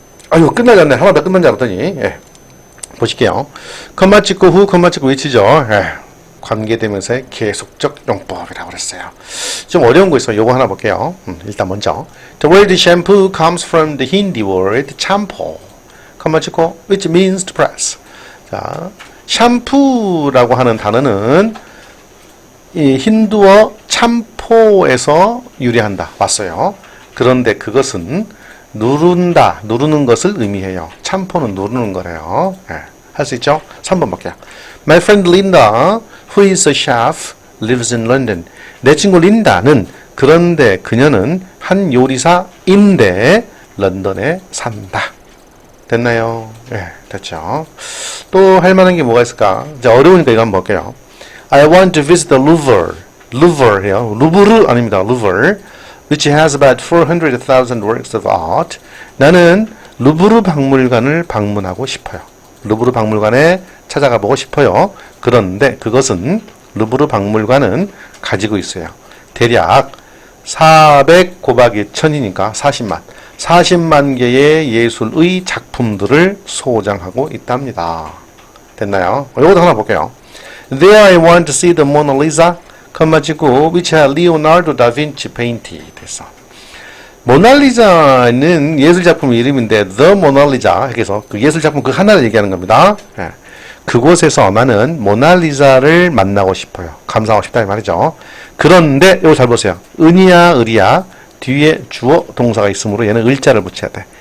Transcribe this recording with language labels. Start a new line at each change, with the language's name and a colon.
Korean: 아유, 끝나지 않네. 하나 더 끝난 줄 알았더니. 예. 보실게요. 컴마 찍고 후, 컴마 찍고 위치죠. 예. 관계대명사의 계속적 용법이라고 그랬어요. 좀 어려운 거 있어요. 요거 하나 볼게요. 일단 먼저
English: The word shampoo comes from the Hindi word champo, which means to press.
Korean: 자, 샴푸라고 하는 단어는 이 힌두어 참포에서 유래한다. 맞어요. 그런데 그것은 누른다, 누르는 것을 의미해요. 참포는 누르는 거래요. 네, 할 수 있죠? 3번 볼게요.
English: My friend Linda, who is a chef, lives in London.
Korean: 내 친구 린다는 그런데 그녀는 한 요리사인데 런던에 산다. 됐나요? 네, 됐죠. 또 할 만한 게 뭐가 있을까? 이제 어려우니까 이거 한번 볼게요.
English: I want to visit the Louvre.
Korean: Louvre요. 루브르 아닙니다.
English: Louvre, which has about 400,000 works of art.
Korean: 나는 루브르 박물관을 방문하고 싶어요. 루브르 박물관에 찾아가 보고 싶어요. 그런데 그것은 루브르 박물관은 가지고 있어요. 대략 400 곱하기 1000이니까 40만. 40만 개의 예술의 작품들을 소장하고 있답니다. 됐나요? 이것도 하나 볼게요.
English: There I want to see the Mona Lisa, which Leonardo da Vinci painted.
Korean: 됐어. 모나리자는 예술작품 이름인데 The Mona Lisa 해서 그 예술작품 그 하나를 얘기하는 겁니다. 네. 그곳에서 나는 모나리자를 만나고 싶어요. 감상하고 싶다 이 말이죠. 그런데 이거 잘 보세요. 은이야 을이야 뒤에 주어 동사가 있으므로 얘는 을자를 붙여야 돼.